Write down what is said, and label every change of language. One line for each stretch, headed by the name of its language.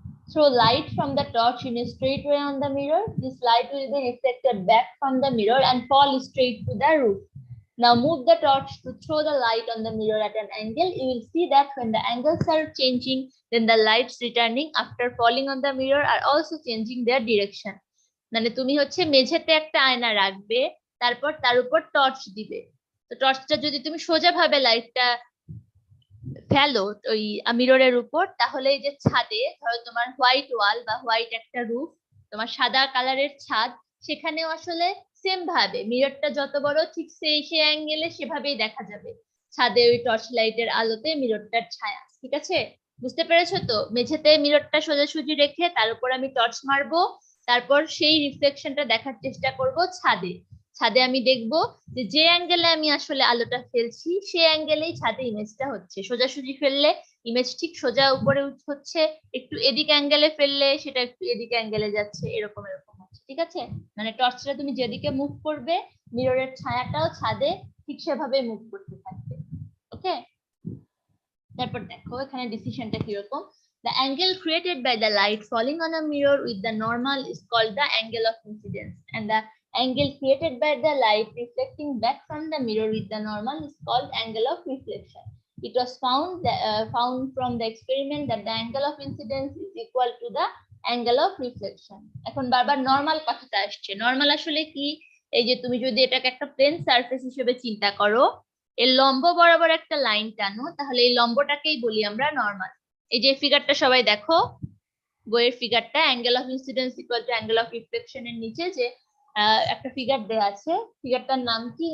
English: Throw light from the torch in a straight way on the mirror. This light will be reflected back from the mirror and fall straight to the roof. Now move the torch to throw the light on the mirror at an angle. You will see that when the angles are changing, then the lights returning after falling on the mirror are also changing their direction.
Bangla: মানে তুমি হচ্ছে মেঝেতে একটা আয়না রাখবে, তারপর তার উপর টর্চ দিবে। তো টর্চটা যদি তুমি সোজা ভাবে লাইটটা ফেলো ওই মিররের উপর, তাহলে এই যে ছাদে ধরো তোমার হোয়াইট ওয়াল বা হোয়াইট একটা রুফ, তোমার সাদা কালারের ছাদ, সেখানেও আসলে সেম ভাবে মিররটা যত বড় ঠিক সেই অ্যাঙ্গেলে সেভাবেই দেখা যাবে ছাদে ওই টর্চ লাইটের আলোতে মিররটার ছায়া। ঠিক আছে, বুঝতে পেরেছো তো? মেঝেতে মিররটা সোজাসুজি রেখে তার উপর আমি টর্চ মারবো, তারপর সেই রিফ্লেকশনটা দেখার চেষ্টা করব ছাদে আমি দেখবো যে অ্যাঙ্গেলে আমি আসলে আলোটা ফেলছি সেই অ্যাঙ্গেলেই ছাদে ইমেজটা হচ্ছে। সোজাসুজি ফেললে ইমেজ ঠিক সোজা উপরে হচ্ছে, একটু এদিক অ্যাঙ্গেলে ফেললে সেটা একটু এদিক অ্যাঙ্গেলে যাচ্ছে, এরকম হচ্ছে। ঠিক আছে, মানে টর্চটা তুমি যেদিকে মুভ করবে মিররের ছায়াটাও ছাদে ঠিক সেভাবে মুভ করতে থাকবে। ওকে, তারপর দেখো এখানে ডিসিশনটা কিরকম।
English: The angle created by the light falling on a mirror with the normal is called the angle of incidence, and the angle created by the light reflecting back from the mirror with the normal is called angle of reflection. It was found from the experiment that the angle of incidence is equal to the angle of reflection.
Bangla: এখন বারবার normal কথাটা আসছে। Normal আসলে কি? এই যে তুমি যদি এটাকে একটা প্লেন সারফেস হিসেবে চিন্তা করো, এর লম্ব বরাবর একটা লাইন টানো, তাহলে এই লম্বটাকেই বলি আমরা নরমাল। এই যে ফিগারটা সবাই দেখো, বইয়ের ফিগারটা,
English: angle of incidence equal to angle of reflection
Bangla: এর নিচে যে একটা ফিগার দেওয়া আছে, ফিগারটার নাম কি?